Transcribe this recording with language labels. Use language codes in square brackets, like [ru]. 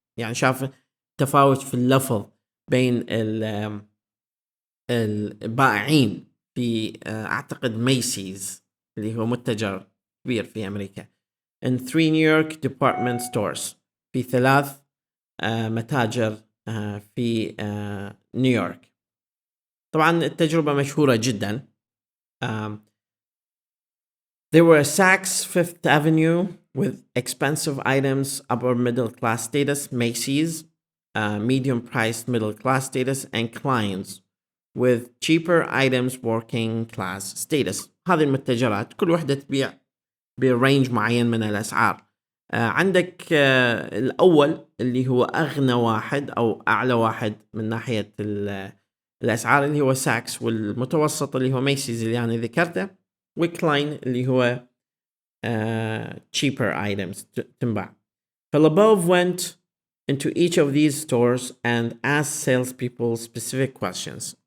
[ar] يعني شاف تفاوت في اللفظ بين البائعين في أعتقد ميسيز اللي هو متجر كبير في أمريكا [en] in 3 New York department stores، [ar] في 3 متاجر في نيويورك. طبعا التجربة مشهورة جدا. [en] There were Saks Fifth Avenue with expensive items, upper middle class status, Macy's, medium priced middle class status, and clients with cheaper items, working class status. [ar] هذه المتجرات كل واحدة تبيع برينج معين من الأسعار. عندك الأول اللي هو أغنى واحد أو أعلى واحد من ناحية الأسعار اللي هو ساكس، والمتوسط اللي هو ميسيز اللي أنا ذكرته، وكلاين اللي هو cheaper items تنباع. [en] فالabove went into each of these stores and asked salespeople specific questions.